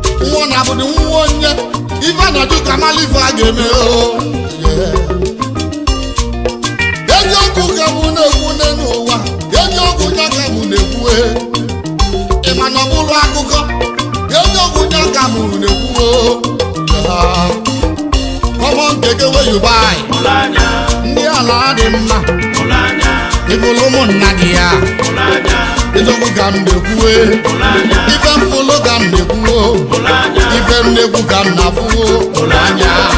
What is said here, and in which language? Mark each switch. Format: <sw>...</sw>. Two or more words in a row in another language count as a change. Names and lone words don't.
<ig>Nwa na-abụdị nwa onye, ife a na-ajụ ka mmalị ife a ga-eme o. Yeah. Eziokwu ka mụ na-ekwu n'elu ụwa, eziokwu ya ka mụ na-ekwu, eh. Ị ma na ọ bụrụ akụkọ, eziokwu nye ka mụ na-ekwu o. Ya.</ig> <pcm>Common keke wey you buy.</pcm> <ig>Ụlọ anya. Ndị ala dị mma. Ụlọ anya. Ị fụlụ ụmụnna gị ya. Ụlọ anya. Eziokwu ka m na-ekwu e. Ụlọ anya. Ife m fụlụ ka m na-ekwu o. Ụlọ anya. Ife m na-ekwu ka m na-afụ o. Ụlọ anya.</ig>